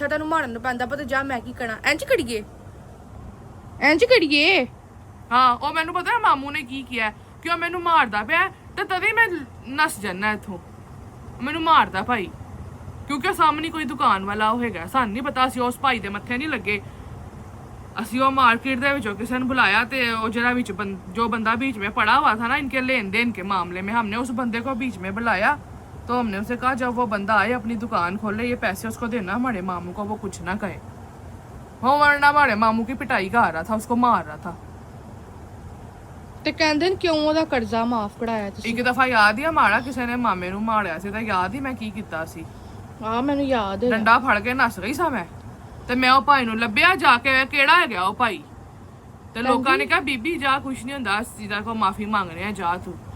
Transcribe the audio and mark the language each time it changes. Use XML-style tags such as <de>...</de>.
<pa>ਅੱਛਾ ਤੈਨੂੰ ਮਾਰਨ ਨੂੰ ਪੈਂਦਾ ਪਤਾ, ਜਾ ਮੈਂ ਕੀ ਕਰਾਂ? ਇੰਜ ਕਰੀਏ, ਇੰਜ ਕਰੀਏ। ਹਾਂ ਉਹ ਮੈਨੂੰ ਪਤਾ ਮਾਮੂ ਨੇ ਕੀ ਕੀਤਾ, ਕਿ ਉਹ ਮੈਨੂੰ ਮਾਰਦਾ ਪਿਆ ਤੇ ਤਦੇ ਮੈਂ ਨਸ ਜਾਣਾ ਇੱਥੋਂ। ਮੈਨੂੰ ਮਾਰਦਾ ਭਾਈ ਕਿਉਂਕਿ ਸਾਹਮਣੇ ਕੋਈ ਦੁਕਾਨ ਵਾਲਾ ਉਹ ਹੈਗਾ, ਸਾਨੂੰ ਨਹੀਂ ਪਤਾ, ਅਸੀਂ ਉਸ ਭਾਈ ਦੇ ਮੱਥੇ ਨਹੀਂ ਲੱਗੇ। ਅਸੀਂ ਉਹ ਮਾर्केट ਦੇ ਵਿੱਚੋਂ ਕਿਸੇ ਨੂੰ बुलाया ਤੇ ਉਹ ਜਿਹੜਾ ਵਿੱਚ</pa> <hi>जो बंदा बीच में पड़ा हुआ था ना इनके लेन देन के मामले में, हमने उस बंदे को बीच में बुलाया तो हमने उसे कहा जब वो बंदा आए अपनी दुकान खोले ये पैसे उसको देना हमारे मामू को, वो कुछ ना कहे, वो वरना हमारे मामू की पिटाई का आ रहा था, उसको मार रहा था।</hi> <pa>ਤੇ ਕਹਿੰਦੇ ਨੇ ਕਿਉਂ ਉਹਦਾ ਕਰਜ਼ਾ ਮਾਫ ਕਢਾਇਆ ਤੁਸੀਂ? ਇੱਕ ਦਫਾ ਯਾਦ ਹੀ ਮਾੜਾ ਕਿਸੇ ਨੇ ਮਾਮੇ ਨੂੰ ਮਾਰਿਆ ਸੀ ਤਾਂ ਯਾਦ ਹੀ ਮੈਂ ਕੀ ਕੀਤਾ ਸੀ? ਆ ਮੈਨੂੰ ਯਾਦ ਹੈ। ਡੰਡਾ ਫੜ ਕੇ ਨੱਸ ਗਈ ਸਾਂ ਮੈਂ ਤੇ ਮੈਂ ਉਹ ਭਾਈ ਨੂੰ ਲੱਭਿਆ ਜਾ ਕੇ, ਕਿਹੜਾ ਹੈਗਾ ਉਹ ਭਾਈ? ਤੇ ਲੋਕਾਂ ਨੇ ਕਿਹਾ ਬੀਬੀ ਜਾ, ਕੁਛ ਨਹੀਂ ਹੁੰਦਾ, ਅਸੀਂ ਤਾਂ ਕੋ ਮਾਫੀ ਮੰਗ ਰਹੇ ਆ, ਜਾ ਤੂੰ।</pa>